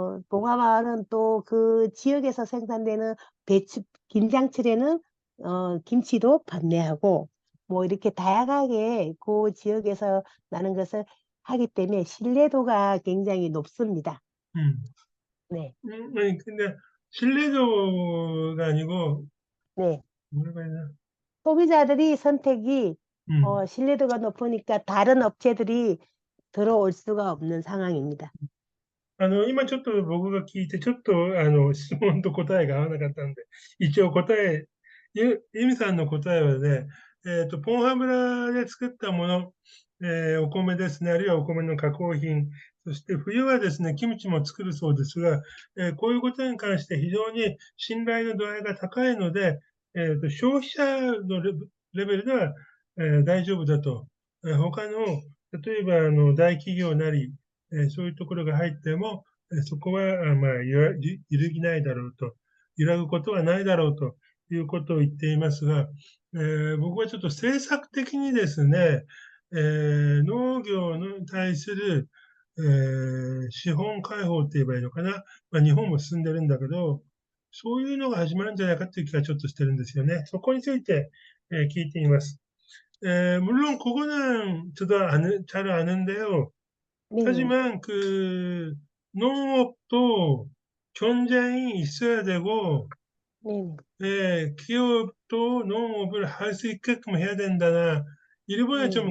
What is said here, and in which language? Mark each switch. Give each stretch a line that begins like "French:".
Korean: 봉화마을은 또 그 지역에서 생산되는 배추, 김장철에는 김치도 판매하고 뭐 이렇게 다양하게 그 지역에서 나는 것을 하기 때문에 신뢰도가 굉장히 높습니다. 음. 네, 아니, 근데 신뢰도가 아니고 네. 뭐라고 해야 되나? 소비자들이 선택이 음, 신뢰도가 높으니까 다른 업체들이 들어올 수가 없는 상황입니다.
Japanese: 今ちょっと僕が聞いて、ちょっと質問と答えが合わなかったんで、一応ユミさんの答えはね、ポンハブラで作ったもの、お米ですね、あるいはお米の加工品、そして冬はですね、キムチも作るそうですが、こういうことに関して非常に信頼の度合いが高いので、消費者のレベルでは、大丈夫だと。他の、例えば大企業なり、そういうところが入っても、そこは、まあ、揺るぎないだろうと、揺らぐことはないだろうということを言っていますが、僕はちょっと政策的にですね、農業に対する、資本開放って言えばいいのかな、まあ、日本も進んでるんだけど、そういうのが始まるんじゃないかっていう気がちょっとしてるんですよね。そこについて、聞いてみます。
Korean: 물론 그거는 저도 잘 아는데요. 네네. 하지만 농업도 경쟁이 있어야 되고, 네네. 기업도 농업을 할 수 있게끔 해야 된다나, 일본에 좀